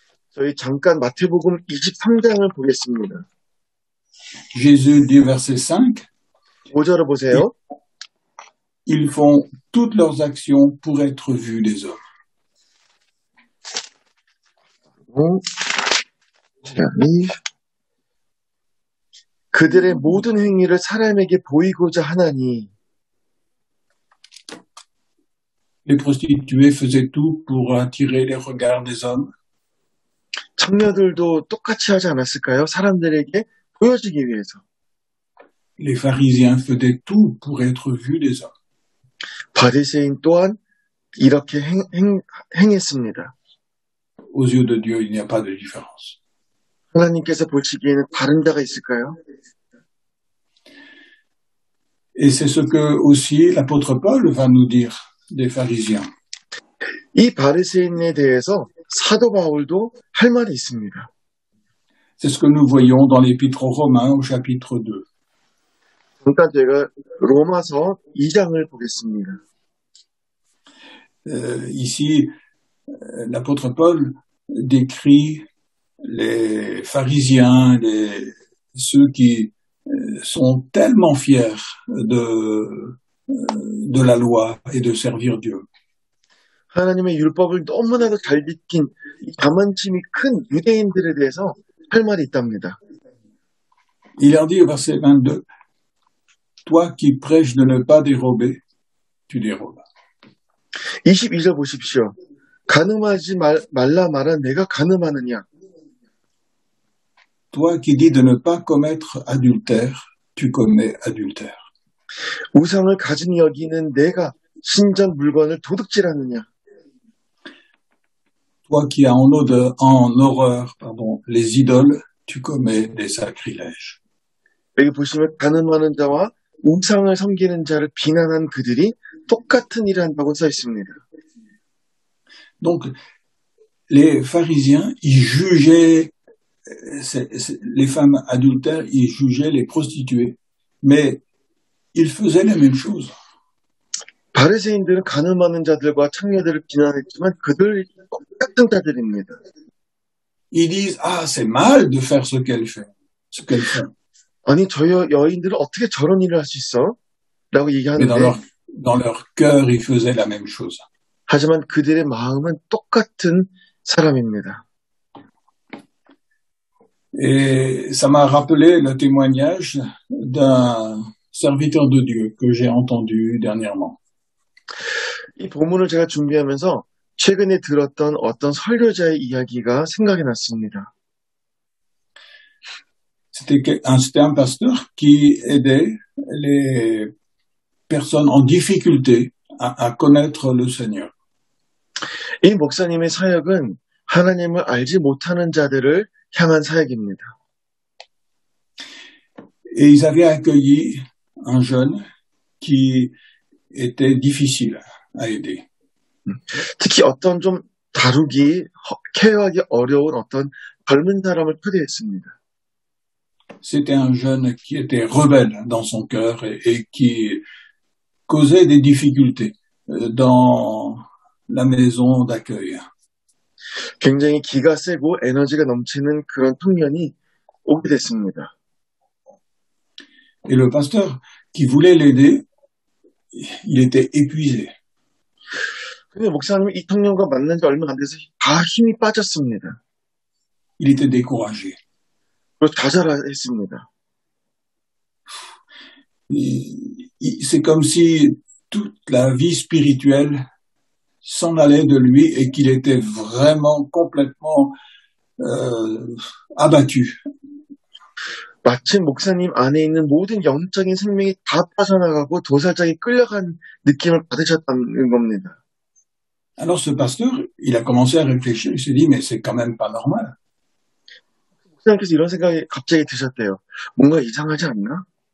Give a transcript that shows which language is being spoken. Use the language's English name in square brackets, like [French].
[Korean] 저희 잠깐 마태복음 23장을 보겠습니다. [French] Jésus dit verset 5, [Korean] 5절을 보세요. [French] ils font toutes leurs actions pour être vus des hommes. [Korean] 그들의 모든 행위를 사람에게 보이고자 하나니 [French] Les prostituées faisaient tout pour attirer les regards des hommes. [Korean] 청녀들도 똑같이 하지 않았을까요? 사람들에게 보여지기 위해서. [French] Les pharisiens faisaient tout pour être vus des hommes. [Korean] 바리새인 또한 이렇게 행했습니다. [French] Aux yeux de Dieu, il n'y a pas de différence. [Korean] 하나님께서 보시기에는 다른 자가 있을까요? [French] Et c'est ce que aussi l'apôtre Paul va nous dire des pharisiens. [Korean] 이 바리새인에 대해서 사도 바울도 할 말이 있습니다. [French] C'est ce que nous voyons dans l'épître aux Romains au chapitre 2. [Korean] 잠깐 제가 로마서 2장을 보겠습니다. [French] Ici, l'apôtre Paul décrit les pharisiens, ceux qui sont tellement fiers de la loi et de servir Dieu. [Korean] 하나님의 율법을 너무나도 잘 지킨 이 자만심이 큰 유대인들에 대해서 할 말이 있답니다. [French] Il leur dit au verset 22, toi qui prêches de ne pas dérober, tu dérobes. [Korean] 22절 보십시오. 간음하지 말라 말한 내가 간음하느냐. [French] Toi qui dis de ne pas commettre adultère, tu commets adultère. [Korean] 우상을 가진 여기는 내가 신전 물건을 도둑질하느냐. [French] Toi qui as en horreur les idoles, tu commets des sacrilèges. [Korean] 여기 보시면 간음하는 자와 우상을 섬기는 자를 비난한 그들이 똑같은 일을 한다고 써 있습니다. [French] Donc, les pharisiens, ils jugeaient les femmes adultères, ils jugeaient les prostituées, mais ils faisaient la même chose. [Korean] 바리새인들은 간음하는 자들과 창녀들을 비난했지만 그들 똑같은 자들입니다. [French] Ils disent ah c'est mal de faire ce qu'elle fait. [Korean] 아니 저 여인들은 어떻게 저런 일을 할 수 있어? 라고 얘기하는데 [French] dans leur cœur ils faisaient la même chose. [Korean] 하지만 그들의 마음은 똑같은 사람입니다. [French] Et ça m'a rappelé le témoignage d'un serviteur de Dieu que j'ai entendu dernièrement. [Korean] 이 본문을 제가 준비하면서 최근에 들었던 어떤 설교자의 이야기가 생각이 났습니다. [French] C'était un pasteur qui aidait les personnes en difficulté à connaître le Seigneur. [Korean] 이 목사님의 사역은 하나님을 알지 못하는 자들을 향한 사역입니다. [French] Et ils avaient accueilli un jeune qui était difficile à aider. [Korean] 특히 어떤 좀 다루기, 케어하기 어려운 어떤 젊은 사람을 초대했습니다. [French] C'était un jeune qui était rebelle dans son cœur et qui causait des difficultés dans la maison d'accueil. [Korean] 굉장히 기가 세고 에너지가 넘치는 그런 청년이 오게 됐습니다. [French] Et le pasteur qui voulait l'aider, il était épuisé. [Korean] 근데 목사님이 이 청년과 만난 지 얼마 안 돼서 다 힘이 빠졌습니다. [French] Il était découragé. [Korean] 그리고 좌절했습니다. [French] C'est comme si toute la vie spirituelle s'en allait de lui et qu'il était vraiment complètement abattu. [Korean] 마치 목사님 안에 있는 모든 영적인 생명이 다 빠져나가고 도살장에 끌려간 느낌을 받으셨다는 겁니다. [French] Alors ce pasteur, il a commencé à réfléchir, il s'est dit mais c'est quand même pas normal. [Korean] 목사님께서 이런 생각이 갑자기 드셨대요. 뭔가 이상하지 않나?